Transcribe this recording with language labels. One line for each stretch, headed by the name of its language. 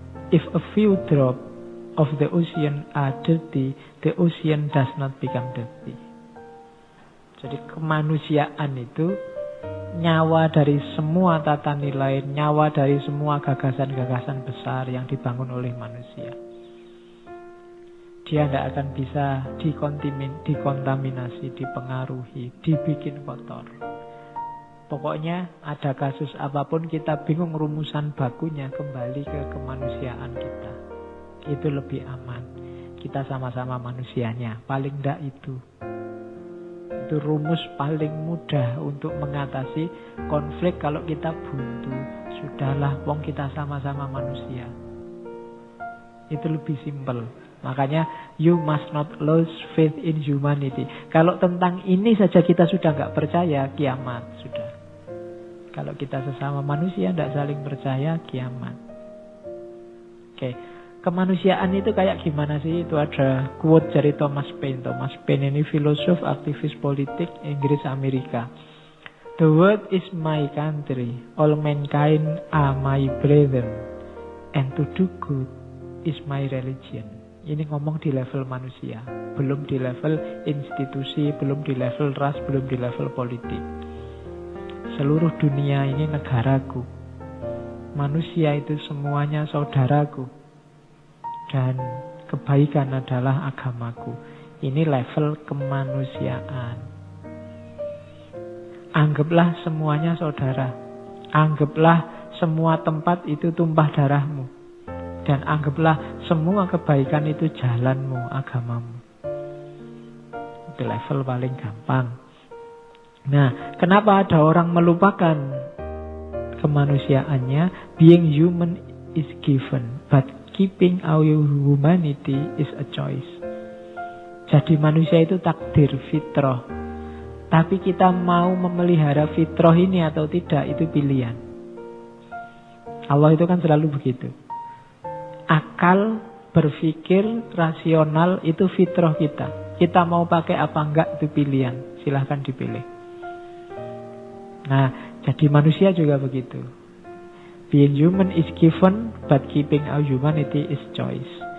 English: If a few drops of the ocean are dirty, the ocean does not become dirty.
Indonesian: Jadi kemanusiaan itu nyawa dari semua tata nilai, nyawa dari semua gagasan-gagasan besar yang dibangun oleh manusia. Dia tidak akan bisa dikontaminasi, dipengaruhi, dibikin kotor. Pokoknya ada kasus apapun kita bingung rumusan bakunya, kembali ke kemanusiaan kita. Itu lebih aman. Kita sama-sama manusianya. Paling tidak itu rumus paling mudah untuk mengatasi konflik kalau kita buntu. Sudahlah, wong kita sama-sama manusia. Itu lebih simpel. Makanya
English: you must not lose faith in humanity.
Indonesian: Kalau tentang ini saja kita sudah nggak percaya, kiamat sudah. Kalau kita sesama manusia tidak saling percaya, kiamat. Oke. Kemanusiaan itu kayak gimana sih? Itu ada quote dari Thomas Paine. Thomas Paine ini filosof, aktivis politik Inggris Amerika.
English: The world is my country, all mankind are my brethren, and to do good is my religion.
Indonesian: Ini ngomong di level manusia, belum di level institusi, belum di level ras, belum di level politik. Seluruh dunia ini negaraku. Manusia itu semuanya saudaraku. Dan kebaikan adalah agamaku. Ini level kemanusiaan. Anggaplah semuanya saudara. Anggaplah semua tempat itu tumpah darahmu. Dan anggaplah semua kebaikan itu jalanmu, agamamu. Itu level paling gampang. Nah, kenapa ada orang melupakan kemanusiaannya?
English: Being human is given, but keeping our humanity is a choice.
Indonesian: Jadi manusia itu takdir, fitrah. Tapi kita mau memelihara fitrah ini atau tidak, itu pilihan. Allah itu kan selalu begitu. Akal, berpikir, rasional itu fitrah kita. Kita mau pakai apa enggak itu pilihan. Silahkan dipilih. Nah, jadi manusia juga begitu.
English: Being human is given, but keeping our humanity is choice.